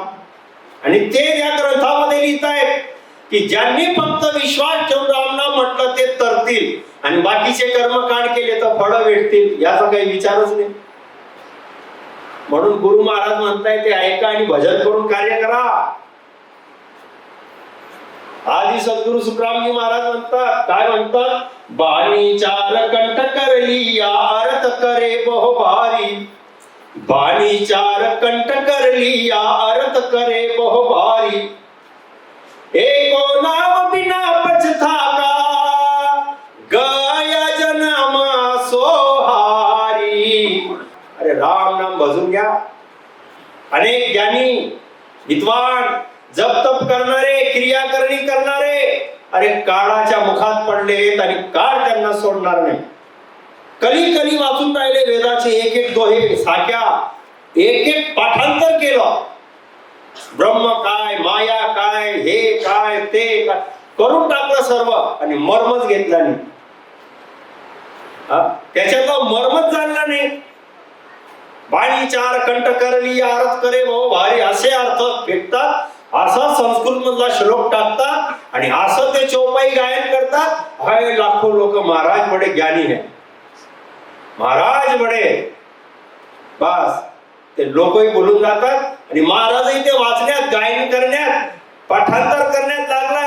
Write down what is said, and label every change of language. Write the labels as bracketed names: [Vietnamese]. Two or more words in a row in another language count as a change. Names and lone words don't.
[Marathi] आणि ते या ग्रंथामध्ये लिहितायत की ज्यांनी फक्त विश्वास ठेवून रामनाम म्हटलं ते तरतील, आणि बाकीचे कर्मकांड केले तर फळं भेटतील, याचा काही विचारच नाही. म्हणून गुरु महाराज म्हणताय ते ऐका आणि भजन करून कार्य करा. आदि सद्गुरु सुखरामजी महाराज म्हणतात, काय म्हणतात? [Hindi] बाणी चार कंठ करली या अर्थ करे बहु भारी, बाणी चार कंठ करली या अर्थ करे बहु भारी, एको नाम बिना पछताका गया जन्म सोहारी. [Marathi] अरे राम नाम भजून घ्या. अनेक ज्ञानी विद्वान जप तप करणारे, क्रिया करणारे, अरे काळाच्या मुखात पडलेत आणि काळ त्यांना सोडणार नाही. कली वाचून राहिले वेदाचे एक एक दोहे साख्या, एक एक पाठांतर केलं. ब्रह्म काय, माया काय, हे काय, ते काय करून टाकलं सर्व, आणि मर्मच घेतला नाही. त्याच्यातलं मर्मच जाणला नाही. [Hindi] बाणी चार कंठ करली अर्थ करे भाऊ भारी, [Marathi] असे अर्थ भेटतात, असा संस्कृत मधला श्लोक टाकतात, आणि असं ते चौपाई गायन करतात. हाय लाखो लोक [Hindi] महाराज बडे ज्ञानी है, महाराज बडे, [Marathi] बस ते लोकही बोलून जातात, आणि महाराजही ते वाचण्यात, गायन करण्यात, पाठांतर करण्यात लागलाय.